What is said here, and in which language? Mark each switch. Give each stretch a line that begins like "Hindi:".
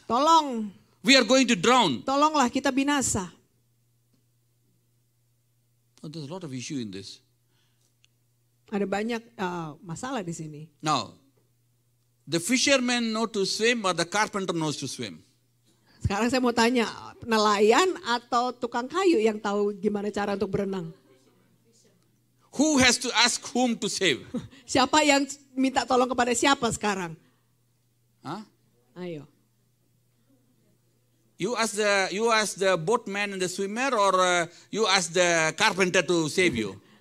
Indonesian: tolong,
English: We are going to drown.
Indonesian: tolonglah kita binasa.
English: Oh, there's a lot of issue in this.
Indonesian: Ada banyak masalah di sini.
English: Now, the fishermen know to swim or the carpenter knows to swim?
Indonesian: Sekarang saya mau tanya, nelayan atau tukang kayu yang tahu gimana cara untuk berenang?
English: Who has to ask whom to save?
Indonesian: Siapa yang minta tolong kepada siapa sekarang? Huh? Ayo.
English: You ask the boatman and the swimmer, or you ask the carpenter to save you?